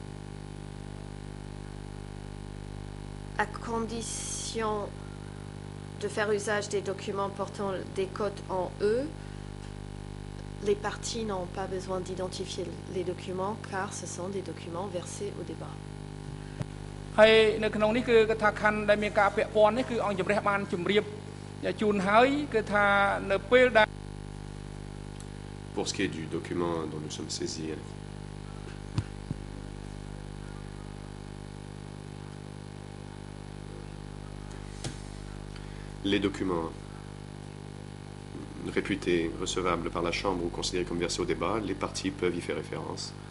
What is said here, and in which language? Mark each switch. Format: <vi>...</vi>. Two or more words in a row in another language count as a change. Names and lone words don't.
<fr>À condition de faire usage des documents portant des codes en E, les parties n'ont pas besoin d'identifier les documents car ce sont des documents versés au débat.</fr> <km>ហើយនៅក្នុងនេះគឺថាខណ្ឌដែលមានការពាក់ព័ន្ធនេះគឺអង្គជំរះបានជម្រាបជូនហើយគឺថានៅពេលដែល</km> <fr>Pour ce qui est du document dont nous sommes saisis, les documents réputés recevables par la Chambre ou considérés comme versés au débat, les parties peuvent y faire référence.</fr>